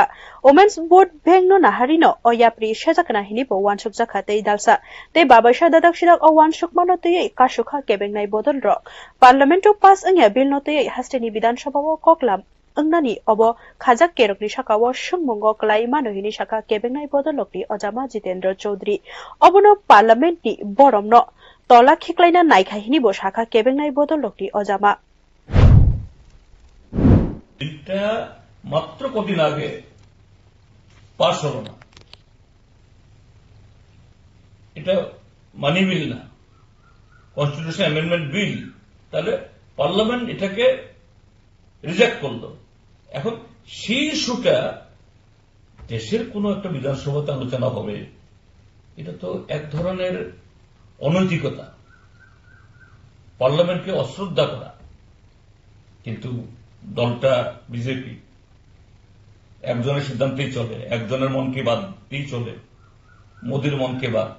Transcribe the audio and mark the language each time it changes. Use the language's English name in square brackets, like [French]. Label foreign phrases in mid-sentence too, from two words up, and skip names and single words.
[Kok Borok] Women's Board Bengno Naharino o yapri shajakna hini bo wansukjaka tei dalsa tei babaisha dadakshirok o wansukmano tei kasukha kebengnai bodol rok Parlamento pass angya bill no tei hasteni Bidan Sabha o koklam angnani obo khajak kerokni sakao sungmungo klai mano hini saka kebengnai bodolokni Ojama Jitendra Chaudhary obono Parliament ni boromno tola khiklaina naikha hini bo saka kebengnai bodolokni Ojama [Bangla] এটা মাত্র কদিন আগে পাশ হলো না এটা [English] money bill [Bangla] না কনস্টিটিউশন [English] amendment bill [Bangla] তাহলে পার্লামেন্ট এটাকে রিজেক্ট করলো এখন সেই ইস্যুটা দেশের কোন একটা বিধানসভাতে আলোচনা হবে এটা তো এক ধরনের অনৈতিকতা পার্লামেন্টকে অশ্রদ্ধা করা কিন্তু দলটা বিজেপি একজনের সিদ্ধান্তেই চলে একজনের মনকে বাদই চলে মোদির মনকে